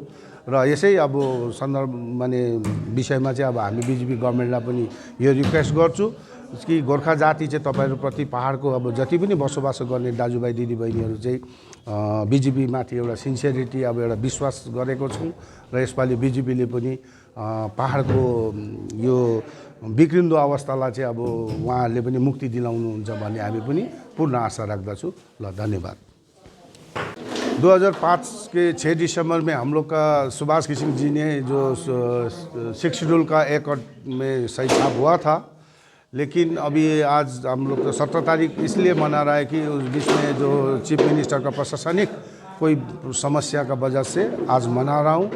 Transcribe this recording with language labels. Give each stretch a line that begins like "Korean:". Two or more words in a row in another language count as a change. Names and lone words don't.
Nepali: र यसै अब सन्दर्भ माने विषयमा चाहिँ अब हामी बिजेपी गभर्मेन्टलाई पनि यो रिक्वेस्ट गर्छु कि गोर्खा जाति चाहिँ तपाईहरुप्रति पहाडको अब जति पनि बसोबासो गर्ने दाजुभाइ दिदीबहिनीहरू चाहिँ बिजेपीमाथि एउटा सिन्सियरिटी अब एउटा विश्वास गरेको छौँ। र यसपालि बिजेपीले पनि पहाडको यो बिग्रिन्दो अवस्थालाई चाहिँ अब उहाँहरूले पनि मुक्ति दिलाउनुहुन्छ भन्ने हामी पनि पूर्ण आशा राख्दछु। ल, धन्यवाद।
Hindi: 2005 के 6 दिसंबर में हम लोग का सुभाष घिसिङ जी ने जो 6 शेड्यूल का एक्ट में सही छाप हुआ था, लेकिन अभी आज हम लोग तो 17 तारीख इसलिए मना रहा है कि उस बीच में जो चीफ मिनिस्टर का प्रशासनिक कोई समस्या का वजह से आज मना रहा हूँ।